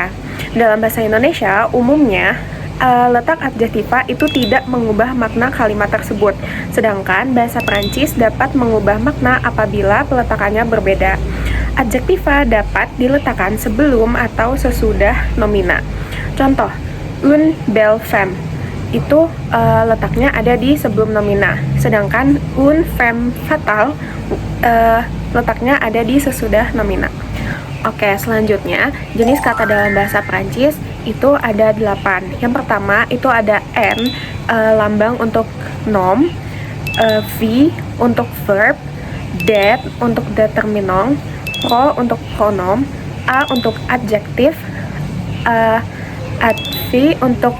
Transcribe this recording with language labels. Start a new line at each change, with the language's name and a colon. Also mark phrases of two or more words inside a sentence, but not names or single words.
Indonesian: Dalam bahasa Indonesia, umumnya letak adjektiva itu tidak mengubah makna kalimat tersebut, sedangkan bahasa Prancis dapat mengubah makna apabila peletakannya berbeda. Adjektiva dapat diletakkan sebelum atau sesudah nomina. Contoh,
French: une belle femme
Indonesian: itu letaknya ada di sebelum nomina, sedangkan
French: une femme fatale
Indonesian: letaknya ada di sesudah nomina. Oke, selanjutnya jenis kata dalam bahasa Prancis itu ada 8. Yang pertama itu ada N, lambang untuk nom, V untuk verb, det untuk determinant, pro untuk pronom, A untuk adjektif, adv untuk